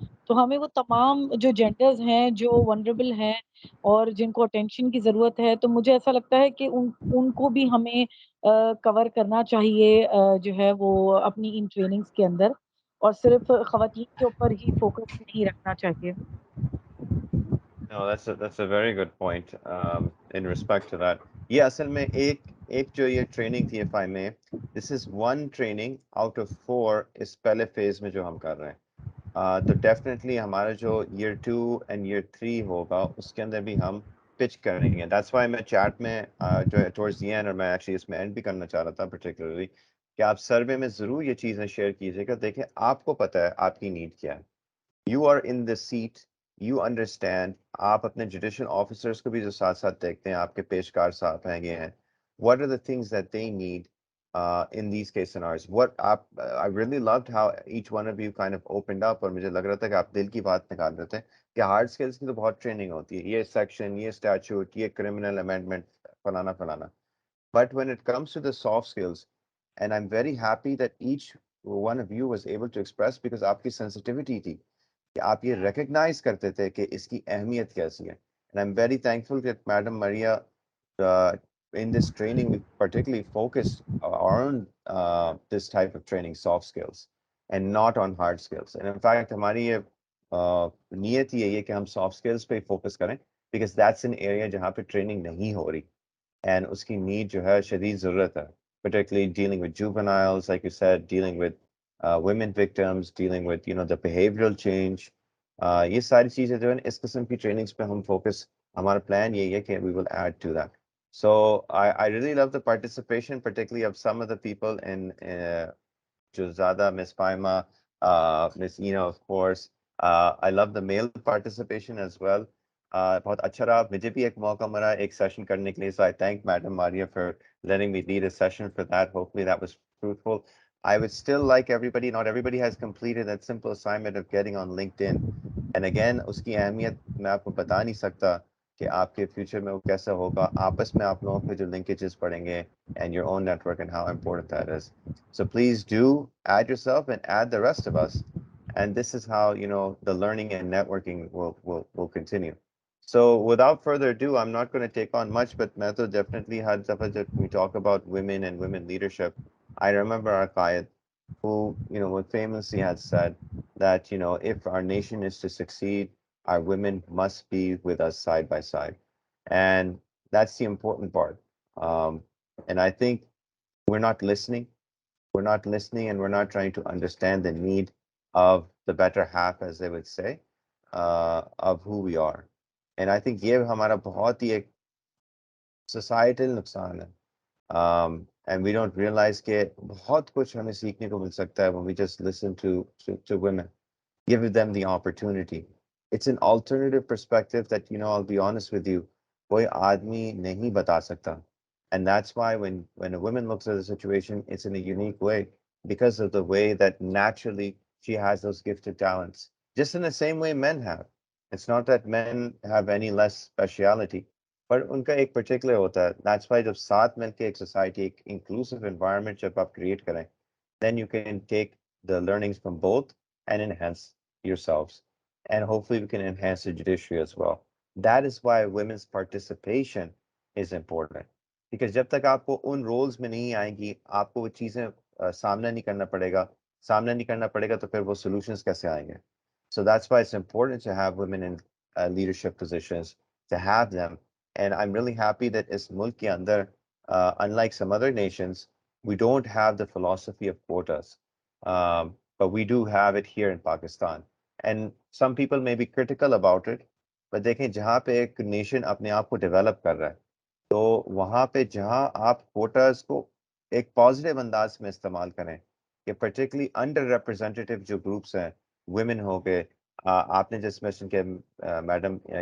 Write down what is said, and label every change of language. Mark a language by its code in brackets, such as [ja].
[ur] تو ہمیں وہ تمام جو جینڈرز ہیں جو ونریبل ہیں اور جن کو اٹینشن کی ضرورت ہے, تو مجھے ایسا لگتا ہے کہ ان کو بھی ہمیں کور کرنا چاہیے جو ہے وہ اپنی ان ٹریننگز کے اندر, اور صرف خواتین کے اوپر ہی فوکس نہیں رکھنا چاہیے. [en] No, that's a very good point in respect to that. [ur] یہ اصل میں ایک جو یہ ٹریننگ تھی اف آئی میں, [en] this is one training out of 4 [ur] اس پہلے فیز میں جو ہم کر رہے ہیں. تو ڈیفینیٹلی ہمارا جو ایئر 2 اینڈ ایئر 3 ہوگا اس کے اندر بھی ہم پچ کریں گے. دیٹس وائی میں چیٹ میں جو ہے ٹورڈز دی اینڈ, اور میں ایکچولی اس میں اینڈ بھی کرنا چاہ رہا تھا پرٹیکولرلی, کہ آپ سروے میں ضرور یہ چیزیں شیئر کیجیے گا. دیکھیں آپ کو پتہ ہے آپ کی نیڈ کیا ہے. [en] You are in the seat, you understand. [ur] آپ اپنے جوڈیشل آفیسرس کو بھی جو ساتھ ساتھ دیکھتے ہیں, آپ کے پیشکار صاحب ہیں یہ ہیں, [en] what are the things that they need in these case scenarios. I really loved how each one of you kind of opened up, [ur] اور مجھے لگ رہا تھا کہ آپ دل کی بات نکال رہے تھے کہ ہارڈ اسکلس کی تو بہت ٹریننگ ہوتی ہے, یہ سیکشن, یہ اسٹیچوٹ, یہ کرمنل امینڈمنٹ, فلانا فلانا. [en] But when it comes to the soft skills, and I'm very happy that each one of you was able to express, because [ur] آپ کی sensitivity تھی کہ آپ یہ ریکگنائز کرتے تھے کہ اس کی اہمیت کیسی ہے. [en] And I'm very thankful that Madam Maria in this training we particularly focused on this type of training, soft skills, and not on hard skills. And in fact [ur] ہماری یہ نیت ہی ہے کہ ہم [en] soft skills [ur] پہ فوکس کریں, [en] because that's an area [ur] جہاں پہ ٹریننگ نہیں ہو رہی [en] and [ur] اس کی نیڈ جو ہے شدید ضرورت ہے, [en] particularly dealing with juveniles, like you said, dealing with women victims, dealing with the behavioral change. [ur] یہ ساری چیزیں جو ہیں اس قسم کی ٹریننگز پہ ہم فوکس, ہمارا پلان یہی ہے کہ [en] we will add to that. So I really love the participation, particularly of some of the people in [ur] جو زیادہ [en] Miss Faima, Miss Ina of course. I love the male participation as well. [ur] بہت اچھا رہا. مجھے بھی ایک موقع ملا ایک سیشن کرنے کے لیے. [en] So I thank Madam Maria for letting me lead a session for that. Hopefully that was fruitful. I would still like everybody, not everybody has completed that simple assignment of getting on LinkedIn. And again, [ur] اس کی اہمیت میں آپ کو بتا نہیں سکتا کہ آپ کے فیوچر میں وہ کیسا ہوگا. آپس میں آپ لوگوں کے جو لنکیجز پڑیں گے [en] and your own network and how important that is. So please do add yourself and add the rest of us. And this is how, you know, the learning and networking will continue. So without further ado, I'm not going to take on much, but [ur] میں تو [en] definitely had we talk about women and women leadership. I remember our Qaid who, you know, what famously had said that, you know, if our nation is to succeed, our women must be with us side by side. And that's the important part. And I think we're not listening. We're not listening and we're not trying to understand the need of the better half, as they would say, of who we are. And I think [ur] یہ ہمارا بہت ہی ایک societal نقصان ہے. [en] And we don't realize [ur] کہ بہت کچھ ہمیں سیکھنے کو مل سکتا ہے [en] when we just listen to women. Give them the opportunity. It's an alternative perspective that, you know, I'll be honest with you, [ur] کوئی آدمی نہیں بتا سکتا. [en] And that's why when a woman looks at a situation, it's in a unique way because of the way that naturally she has those gifted talents. Just in the same way men have. It's not that men have any less speciality, but [ur] ان کا ایک particular ہوتا ہے. [en] That's why [ur] جب ساتھ مل کے ایک [en] society, ایک inclusive environment جب آپ create کریں, then you can take the learnings from both and enhance yourselves. And hopefully we can enhance the judiciary as well. That is why women's participation is important. Because [ur] جب تک آپ کو ان rules میں نہیں آئیں گی, آپ کو وہ چیزیں سامنا نہیں کرنا پڑے گا. سامنا نہیں کرنا پڑے گا تو پھر وہ solutions کیسے آئیں گے. [en] So that's why it's important to have women in leadership positions, to have them. And I'm really happy that [ur] اس ملک کے اندر, [en] unlike some other nations, we don't have the philosophy of quotas. But we do have it here in Pakistan. And some people may be critical about it, but [ur] دیکھیں جہاں پہ ایک nation اپنے آپ کو develop کر رہا ہے, تو وہاں پہ جہاں آپ کوٹاز کو ایک پازیٹیو انداز میں استعمال کریں, کہ پرٹیکولرلی انڈر ریپرزینٹیو جو گروپس ہیں, ویمن ہو گئے, آپ نے جس مینشن کیا میڈم